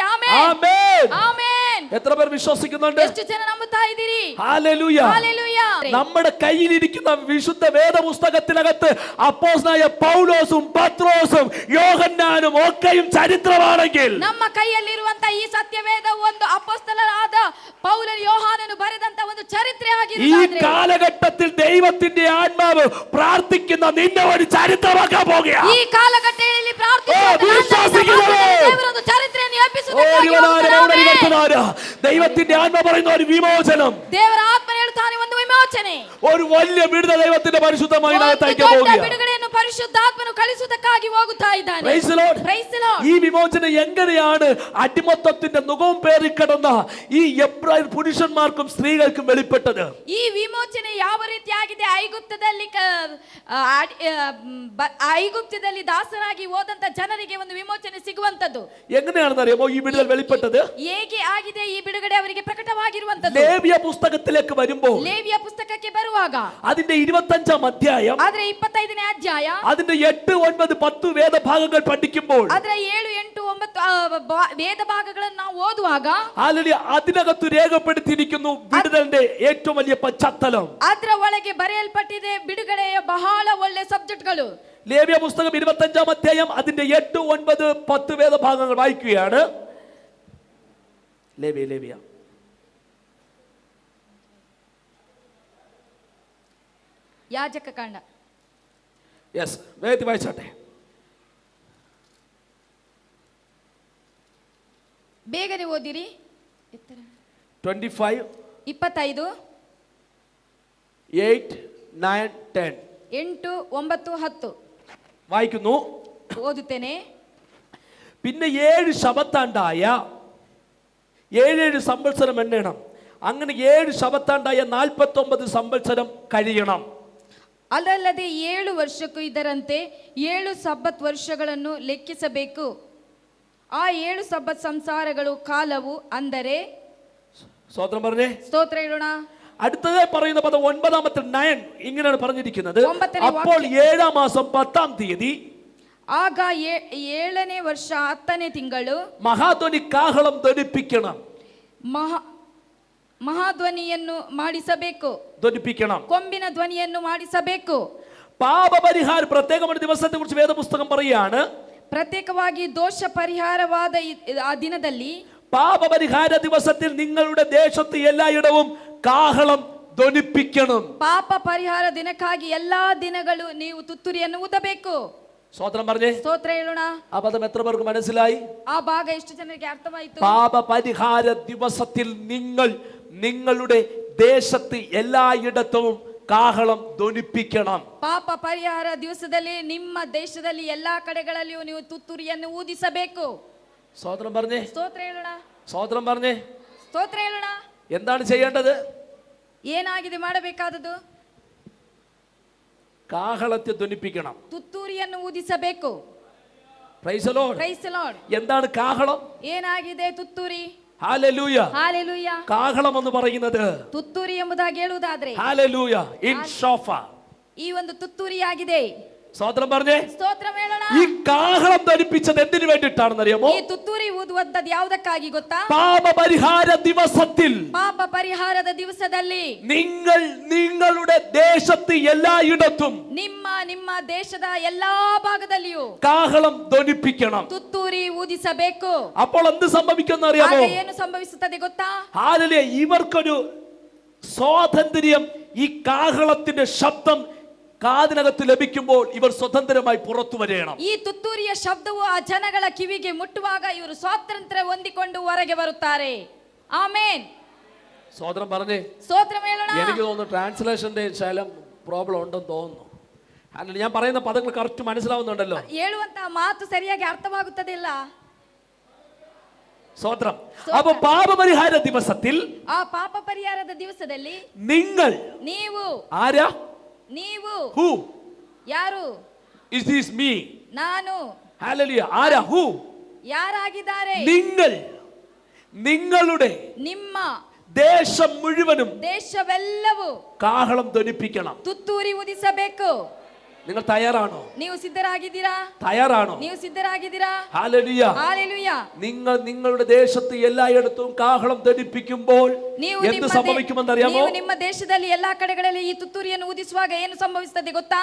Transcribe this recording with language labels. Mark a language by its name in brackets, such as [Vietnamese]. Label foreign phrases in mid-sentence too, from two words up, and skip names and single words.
[Kannada] ಆಮೆನ್. [Malayalam] ആമേൻ. [Kannada] ಆಮೆನ್. [Malayalam] എത്ര പേർ വിശ്വസിക്കുന്നുണ്ട്? [Kannada] ಎಷ್ಟು ಜನ ನಂಬುತ್ತಾ ಇದ್ದೀರಿ? [Malayalam] ഹല്ലേലൂയ. ഹല്ലേലൂയ. നമ്മുടെ കയ്യിലിരിക്കുന്ന വിശുദ്ധ വേദ പുസ്തകത്തിനകത്ത് അപ്പോസ്തലനായ പൗലോസും പത്രോസും യോഹന്നാനും ഒക്കെയും ചരിത്രമാണെങ്കിൽ, [Kannada] ನಮ್ಮ ಕೈಯಲ್ಲಿರುವಂತ ಈ ಸತ್ಯವೇದ ಒಂದು ಅಪೊಸ್ತಲರಾದ ಪೌಲನು ಯೋಹಾನನು ಬರೆದಂತ ಒಂದು ಚರಿತ್ರೆ [Malayalam] ഈ [Kannada] ಆಗಿರುವುದಾದ್ರೆ, [Malayalam] കാലഘട്ടത്തിൽ ദൈവത്തിന്റെ ആത്മാവ് പ്രാർത്ഥിക്കുന്ന നിന്നെ ഒരു ചരിത്രമാക്കാൻ പോകുകയാ. [Kannada] ಈ ಕಾಲಘಟ್ಟದಲ್ಲಿ ದೇವರೊಂದು ಚರಿತ್ರೆಯನ್ನು ಎಬ್ಬಿಸುವುದಕ್ಕಾಗಿ ಹೋಗುತ್ತಾನೆ. [Malayalam] ദൈവത്തിന്റെ ആത്മ പറയുന്ന ഒരു വിമോചനം, [Kannada] ದೇವರ ಆತ್ಮ ಹೇಳುತ್ತಾನೆ, ಒಂದು ವಿಮೋಚನೆ, [Malayalam] ഒരു വലിയ വിടുതൽ ദൈവത്തിന്റെ പരിശുദ്ധമായി [Kannada] ಒಂದು [Malayalam] അകത്തേക്ക് [Kannada] ದೊಡ್ಡ [Malayalam] പോകുകയാണ്. [Kannada] ಬಿಡುಗಡೆಯನ್ನು ಪರಿಶುದ್ಧಾತ್ಮನು ಕಳಿಸುವುದಕ್ಕಾಗಿ ಹೋಗುತ್ತಾ ಇದ್ದಾನೆ. [English] Praise the Lord. Praise the Lord. [Malayalam] ഈ വിമോചനം എങ്ങനെയാണ് അടിമത്തത്തിന്റെ നുകവും പേറിക്കിടന്ന ഈ എബ്രായ പുരുഷന്മാർക്കും സ്ത്രീകൾക്കും വെളിപ്പെട്ടത്? [Kannada] ಈ ವಿಮೋಚನೆ ಯಾವ ರೀತಿಯಾಗಿದೆ? ಐಗುಪ್ತದಲ್ಲಿ ದಾಸರಾಗಿ ಹೋದಂತ ಜನರಿಗೆ ಒಂದು ವಿಮೋಚನೆ ಸಿಗುವಂತದ್ದು [Malayalam] എങ്ങനെയാണെന്ന് അറിയാമോ ഈ വിടുതൽ വെളിപ്പെട്ടത്? [Kannada] ಹೇಗೆ ಆಗಿದೆ ಈ ಬಿಡುಗಡೆ ಅವರಿಗೆ ಪ್ರಕಟವಾಗಿರುವಂತದ್ದು? [Malayalam] ലേവ്യ പുസ്തകത്തിലേക്ക് വരുമ്പോൾ [Kannada] ಲೇವಿಯ ಪುಸ್ತಕಕ್ಕೆ ಬರುವಾಗ [Malayalam] അതിന്റെ 25-ാം അധ്യായം [Kannada] ಆದ್ರೆ 25ನೇ ಅಧ್ಯಾಯ [Malayalam] അതിന്റെ 8, 9, 10 വേദഭാഗങ്ങൾ പഠിക്കുമ്പോൾ [Kannada] ಅದರ 7, 8, 9 ವೇದ ಭಾಗಗಳನ್ನು ನಾವು ಓದುವಾಗ [Malayalam] അതിനകത്ത് രേഖപ്പെടുത്തിയിരിക്കുന്നു വിടുതലിന്റെ ഏറ്റവും വലിയ പശ്ചാത്തലം. [Kannada] ಅದರ ಒಳಗೆ ಬರೆಯಲ್ಪಟ್ಟಿದೆ ಬಿಡುಗಡೆಯ ಬಹಳ ಒಳ್ಳೆ ಸಬ್ಜೆಕ್ಟ್ಗಳು. [Malayalam] ലേവ്യ പുസ്തകം 25-ാം അധ്യായം അതിന്റെ 8, 9, 10 വേദഭാഗങ്ങൾ വായിക്കുകയാണ്. ലേവ്യ [Kannada] ಯಾಜಕಕಾಂಡ. [Malayalam] യെസ്, വേഗത്തിൽ വായിച്ചാട്ടെ. [Kannada] ಬೇಗನೆ ಓದಿರಿ. [Malayalam] 25, [Kannada] 25, [Malayalam] 8, 9, 10 [Kannada] 8, 9, 10 [Malayalam] വായിക്കുന്നു. [Kannada] ಓದುತ್ತೇನೆ. [Malayalam] പിന്നെ 7 ശബത്താണ്ടായ 7 സംവത്സരം എണ്ണണം. അങ്ങനെ 7 ശബത്താണ്ടായ 49 സംവത്സരം കഴിയണം. [Kannada] ಅದಲ್ಲದೆ 7 ವರ್ಷಕ್ಕೂ ಇದರಂತೆ 7 ಸಬ್ಬತ್ ವರ್ಷಗಳನ್ನು ಲೆಕ್ಕಿಸಬೇಕು. ಆ 7 ಸಬ್ಬತ್ ಸಂಸಾರಗಳು ಕಾಲವು ಅಂದರೆ [Malayalam] സ്തോത്രം പറഞ്ഞേ. [Kannada] ಸ್ತೋತ್ರ ಹೇಳೋಣ. [Malayalam] അടുത്തത് പറയുന്ന പദം 9-ാമത്തെ 9 ഇങ്ങനെയാണ് പറഞ്ഞിരിക്കുന്നത്. ഒമ്പതನೇ അപ്പോൾ 7-ാം മാസം 10-ാം തീയതി [Kannada] ಆಗ 7ನೇ ವರ್ಷ 10ನೇ ತಿಂಗಳು [Malayalam] മഹാധ്വനി കാഹളം ധ്വനിപ്പിക്കണം. [Kannada] ಮಹಾಧ್ವನಿಯನ್ನು ಮಾಡಿಸಬೇಕು. [Malayalam] ധ്വനിപ്പിക്കണം. [Kannada] ಕೊಂಬಿನ ಧ್ವನಿಯನ್ನು ಮಾಡಿಸಬೇಕು. [Malayalam] പാപപരിഹാര പ്രത്യേകമായ ദിവസത്തെ കുറിച്ച് വേദപുസ്തകം പറയാണ്. [Kannada] ಪ್ರತ್ಯೇಕವಾಗಿ ದೋಷ ಪರಿಹಾರವಾದ ಆ ದಿನದಲ್ಲಿ [Malayalam] പാപപരിഹാര ദിവസത്തിൽ നിങ്ങളുടെ ദേശത്ത് എല്ലായിടവും കാഹളം ധ്വനിപ്പിക്കണം. [Kannada] ಪಾಪ ಪರಿಹಾರ ದಿನಕ್ಕಾಗಿ ಎಲ್ಲಾ ದಿನಗಳು ನೀವು ತುತ್ತೂರಿಯನ್ನು ಊದಬೇಕು. [Malayalam] സ്തോത്രം പറഞ്ഞേ. [Kannada] ಸ್ತೋತ್ರ ಹೇಳೋಣ. [Malayalam] ആ പദം എത്ര പേർക്ക് മനസ്സിലായി? [Kannada] ಆ ಭಾಗ ಎಷ್ಟು ಜನರಿಗೆ ಅರ್ಥವಾಯಿತು? [Malayalam] പാപപരിഹാര ദിവസത്തിൽ നിങ്ങൾ നിങ്ങളുടെ ദേശത്ത് എല്ലായിടത്തും കാഹളം ധ്വനിപ്പിക്കണം. [Kannada] ಪಾಪ ಪರಿಹಾರ ದಿವಸದಲ್ಲಿ ನಿಮ್ಮ ದೇಶದಲ್ಲಿ ಎಲ್ಲಾ ಕಡೆಗಳಲ್ಲಿಯೂ ನೀವು ತುತ್ತೂರಿಯನ್ನು ಊದಿಸಬೇಕು. [Malayalam] സ്തോത്രം പറഞ്ഞേ. [Kannada] ಸ್ತೋತ್ರ ಹೇಳೋಣ. [Malayalam] സ്തോത്രം പറഞ്ഞേ. [Kannada] ಸ್ತೋತ್ರ ಹೇಳೋಣ. [Malayalam] എന്താണ് ചെയ്യേണ്ടത്? [Kannada] ಏನಾಗಿದೆ ಮಾಡಬೇಕಾದದ್ದು? [Malayalam] കാഹളത്തെ ധ്വനിപ്പിക്കണം. [Kannada] ತುತ್ತೂರಿಯನ್ನು ಊದಿಸಬೇಕು. [English] Praise the Lord. Praise the Lord. [Malayalam] എന്താണ് കാഹളം? [Kannada] ಏನಾಗಿದೆ ತುತ್ತೂರಿ? [Malayalam] ഹല്ലേലൂയ. [Kannada] ಹಾಲೆಲೂಯ. [Malayalam] കാഹളം എന്ന് പറയുന്നത് [Kannada] ತುತ್ತೂರಿ ಎಂಬುದಾಗಿ ಹೇಳುವುದಾದ್ರೆ [Malayalam] ഹല്ലേലൂയ ഇൻ ഷോഫ [Kannada] ಈ ಒಂದು ತುತ್ತೂರಿಯಾಗಿದೆ. [Malayalam] സ്തോത്രം പറഞ്ഞേ. [Kannada] ಸ್ತೋತ್ರ ಹೇಳೋಣ. [Malayalam] ഈ കാഹളം ധ്വനിപ്പിച്ചത് എന്തിനു വേണ്ടിയിട്ടാണെന്ന് അറിയാമോ? [Kannada] ಈ ತುತ್ತೂರಿ ಊದುವಂತದ್ದು ಯಾವುದಕ್ಕಾಗಿ ಗೊತ್ತಾ? [Malayalam] പാപപരിഹാര ദിവസത്തിൽ [Kannada] ಪಾಪ ಪರಿಹಾರದ ದಿವಸದಲ್ಲಿ [Malayalam] നിങ്ങൾ നിങ്ങളുടെ ദേശത്ത് എല്ലായിടത്തും [Kannada] ನಿಮ್ಮ ದೇಶದ ಎಲ್ಲಾ ಭಾಗದಲ್ಲಿಯೂ [Malayalam] കാഹളം ധ്വനിപ്പിക്കണം. [Kannada] ತುತ್ತೂರಿ ಊದಿಸಬೇಕು. [Malayalam] അപ്പോൾ എന്ത് സംഭവിക്കുമെന്ന് അറിയാമോ? [Kannada] ಆಗ ಏನು ಸಂಭವಿಸುತ್ತದೆ ಗೊತ್ತಾ? [Malayalam] ഹാലലൂയ. ഇവർക്കൊരു സ്വാതന്ത്ര്യം ഈ കാഹളത്തിന്റെ ശബ്ദം കാതിനകത്ത് ലഭിക്കുമ്പോൾ ഇവർ സ്വതന്ത്രമായി പുറത്തു വരണം. [Kannada] ಈ ತುತ್ತೂರಿಯ ಶಬ್ದವು ಆ ಜನಗಳ ಕಿವಿಗೆ ಮುಟ್ಟುವಾಗ ಇವರು ಸ್ವಾತಂತ್ರ್ಯ ಹೊಂದಿಕೊಂಡು ಹೊರಗೆ ಬರುತ್ತಾರೆ. ಆಮೇನ್. [Malayalam] സ്തോത്രം പറഞ്ഞേ. [Kannada] ಸ್ತೋತ್ರ ಹೇಳೋಣ. [Malayalam] എനിക്ക് തോന്നുന്നു ട്രാൻസ്ലേഷന്റെ ശകലം പ്രോബ്ലം ഉണ്ടെന്ന് തോന്നുന്നു. അല്ലെങ്കിൽ ഞാൻ പറയുന്ന പദങ്ങൾ കറക്റ്റ് മനസ്സിലാവുന്നുണ്ടല്ലോ. [Kannada] ಹೇಳುವಂತಹ ಮಾತು ಸರಿಯಾಗಿ ಅರ್ಥವಾಗುತ್ತದಿಲ್ಲ. [Malayalam] സ്തോത്രം. അപ്പോൾ പാപപരിഹാര ദിവസത്തിൽ [Kannada] ಆ ಪಾಪ ಪರಿಹಾರದ ದಿವಸದಲ್ಲಿ ನೀವು ആരാ? ನೀವು [English] who? [Kannada] ಯಾರು? [English] is this me? [Kannada] ನಾನು. [Malayalam] hallelujah. ആരാ? who? [Kannada] ಯಾರಾಗಿದ್ದಾರೆ? [Malayalam] നിങ്ങളുടെ [Kannada] ನಿಮ್ಮ [Malayalam] ദേശം മുഴുവനും [Kannada] ದೇಶವೆಲ್ಲವೂ [Malayalam] കാഹളം ധ്വനിപ്പിക്കണം. [Kannada] ತುತ್ತೂರಿ ಊದಿಸಬೇಕು. [Malayalam] നിങ്ങൾ തയ്യാറാണോ? [Kannada] ನೀವು ಸಿದ್ಧರಾಗಿದ್ದೀರಾ? [Malayalam] തയ്യാറാണോ? [Kannada] ನೀವು ಸಿದ್ಧರಾಗಿದ್ದೀರಾ? [Malayalam] ഹല്ലേലൂയ. [Kannada] ಹಾಲೆಲೂಯ. [Malayalam] നിങ്ങൾ നിങ്ങളുടെ ദേശത്ത് എല്ലായിടത്തും കാഹളം ധ്വനിപ്പിക്കുമ്പോൾ എന്ത് സംഭവിക്കുമെന്ന് അറിയാമോ? [Kannada] ನೀವು ನಿಮ್ಮ ದೇಶದಲ್ಲಿ ಎಲ್ಲಾ ಕಡೆಗಳಲ್ಲಿ ಈ ತುತ್ತೂರಿಯನ್ನು ಊದಿಸುವಾಗ ಏನು ಸಂಭವಿಸುತ್ತದೆ ಗೊತ್ತಾ?